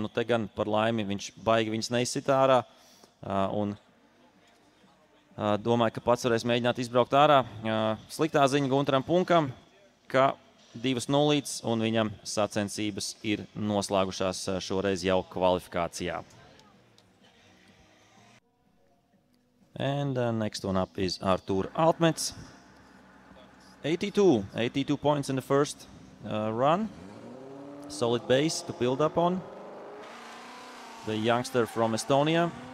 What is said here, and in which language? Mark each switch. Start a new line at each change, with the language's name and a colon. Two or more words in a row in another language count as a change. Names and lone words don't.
Latvian: Nu te gan par laimi viņš baigi viņas neizsit ārā un domāju, ka pats varēs mēģināt izbraukt ārā. Sliktā ziņa Guntaram Punkam, ka 2-0 un viņam sacensības ir noslēgušās šoreiz jau kvalifikācijā.
English: And next one up is Artur Altmets. 82 points in the first run. Solid base to build up on. The youngster from Estonia.